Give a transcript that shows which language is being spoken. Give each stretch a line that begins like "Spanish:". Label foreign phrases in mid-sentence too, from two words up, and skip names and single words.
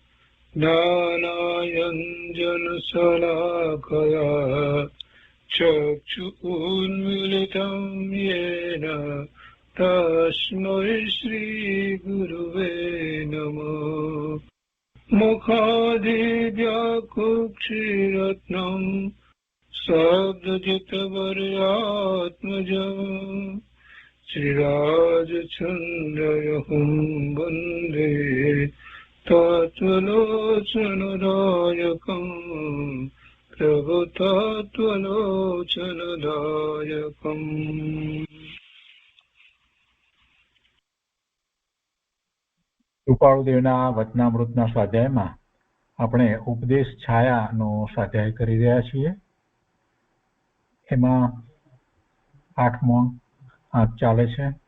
Sanskrit: ज्ञानाञ्जनशलाकया चक्षुरुन्मीलितं येन तस्मै श्रीगुरुवे नमः मुखादिव्याकुक्षिरत्नं शब्दजितवर्यात्मजम् श्रीराजचन्द्रयहुं वन्दे तत्त्वलोचनदायकम् प्रभुतत्त्वलोचनदायकम्।
Gujarati: કૃપાળુદેવના વચનામૃતના સ્વાધ્યાયમાં આપણે ઉપદેશ છાયાનો સ્વાધ્યાય કરી રહ્યા છીએ. એમાં 8મો આંક ચાલે છે.